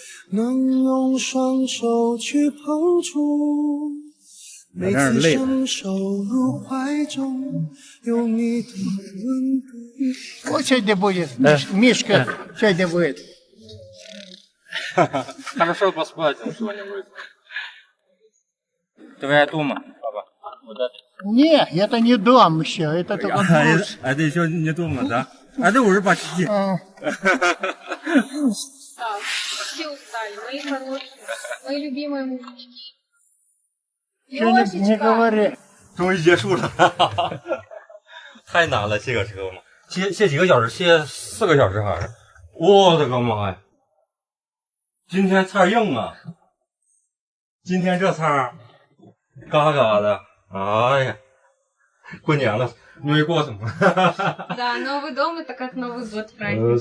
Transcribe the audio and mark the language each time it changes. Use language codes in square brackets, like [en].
[zh] 能用双手去碰触，每次伸手入怀中，有你的温度。 [ru] Вот сегодня будет, Мишка, сегодня будет. Хорошо посплатил что-нибудь. Твоя дома, папа. Вот это. Не, это не дом еще, это только брус. А это еще не дома, да? А ты уже почти. Все устали, мои хорошие, мои любимые мужички. Что не говори. [zh] 终于结束了，太难了，卸个车嘛，卸几个小时，卸4个小时还是？我的个妈呀！今天菜硬啊，今天这菜嘎嘎的，哎呀，过年了，没过什么。 [ru] Да, Новый дом это как Новый год праздник.